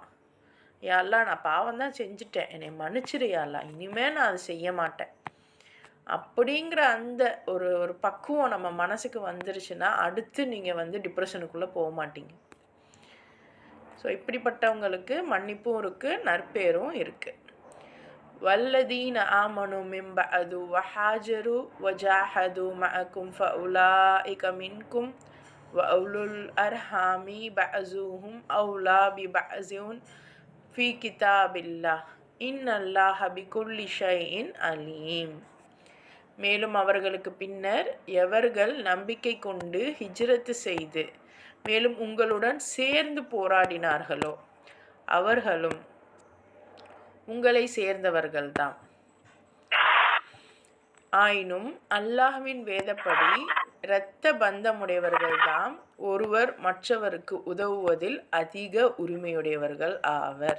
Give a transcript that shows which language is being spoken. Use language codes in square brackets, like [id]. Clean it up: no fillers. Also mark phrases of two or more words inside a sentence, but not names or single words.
[ta] யா அல்லாஹ் நான் பாவம் தான் செஞ்சுட்டேன், என்னை மன்னிச்சிரு யா அல்லாஹ், இனிமேல் நான் அதை செய்ய மாட்டேன் அப்படிங்கிற அந்த ஒரு ஒரு பக்குவம் நம்ம மனசுக்கு வந்துருச்சுன்னா அடுத்து நீங்கள் வந்து டிப்ரெஷனுக்குள்ளே போக மாட்டீங்க. ஸோ இப்படிப்பட்டவங்களுக்கு மன்னிப்பும் இருக்குது, நற்பேரும் இருக்குது. [ar] والذين آمنوا من بعد وحاجروا وجاهدوا معكم فأولئك منكم وأولو الأرحام بعضهم أولى ببعض في كتاب الله إن الله بكل شيء عليم. [ta] மேலும் அவர்களுக்கு பின்னர் எவர்கள் நம்பிக்கை கொண்டு ஹிஜ்ரத்து செய்து மேலும் உங்களுடன் சேர்ந்து போராடினார்களோ அவர்களும் உங்களை சேர்ந்தவர்கள்தான். ஆயினும் அல்லாஹ்வின் வேதப்படி இரத்த பந்தமுடையவர்கள்தான் ஒருவர் மற்றவருக்கு உதவுவதில் அதிக உரிமையுடையவர்கள் ஆவர்.